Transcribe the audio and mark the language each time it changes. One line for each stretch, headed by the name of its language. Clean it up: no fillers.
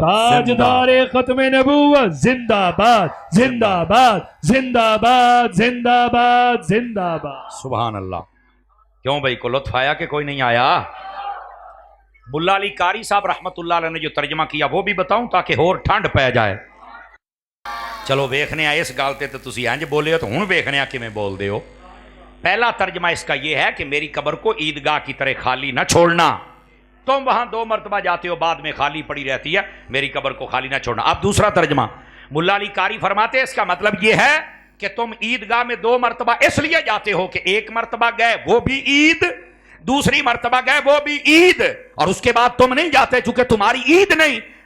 Urdu: تاجدار ختم نبوت زندہ باد زندہ باد زندہ باد زندہ باد زندہ باد. سبحان اللہ. کیوں بھائی کو لطف آیا کہ کوئی نہیں آیا؟ ملا علی قاری صاحب رحمت اللہ علیہ نے جو ترجمہ کیا وہ بھی بتاؤں تاکہ اور ٹھنڈ پہ جائے.
Punjabi: چلو ویکھنے آئے اس گل تے تو تسی انج بولے ہو تو ہن ویکھنے آ کیویں بول دے ہو.
Urdu: پہلا ترجمہ اس کا یہ ہے کہ میری قبر کو عیدگاہ کی طرح خالی نہ چھوڑنا. تم وہاں 2 مرتبہ جاتے ہو بعد میں خالی پڑی رہتی ہے، میری قبر کو خالی نہ چھوڑنا. اب دوسرا ترجمہ ملا علی قاری فرماتے ہیں اس کا مطلب یہ ہے کہ تم عیدگاہ میں 2 مرتبہ اس لیے جاتے ہو کہ 1 مرتبہ گئے وہ بھی عید، دوسری مرتبہ گئے وہ بھی عید، اور اس کے بعد تم نہیں جاتے چونکہ تمہاری عید نہیں.